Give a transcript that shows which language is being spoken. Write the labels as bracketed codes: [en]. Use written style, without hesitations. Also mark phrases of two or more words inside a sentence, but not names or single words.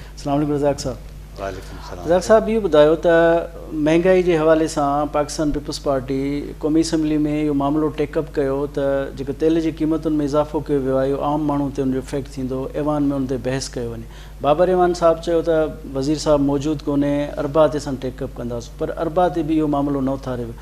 [ar] السلام علیکم رزاق صاحب. وعلیکم السلام. [sd] رزاق صاحب یہ ॿुधायो त महांगाई जे हवाले सां पाकिस्तान पीपल्स पार्टी क़ौमी असैम्बली में इहो मामिलो टेकअप कयो त जेको तेल जी क़ीमतुनि में इज़ाफ़ो कयो वियो आहे इहो आम माण्हू ते उनजो इफेक्ट थींदो. ऐवान में उन ते बहस कयो वञे. बाबर ऐवान साहब चयो त वज़ीर साहब मौजूदु कोन्हे, अरबा ते असां टेकअप कंदासीं, पर अरबा ते बि इहो मामिलो न उथारियो वियो.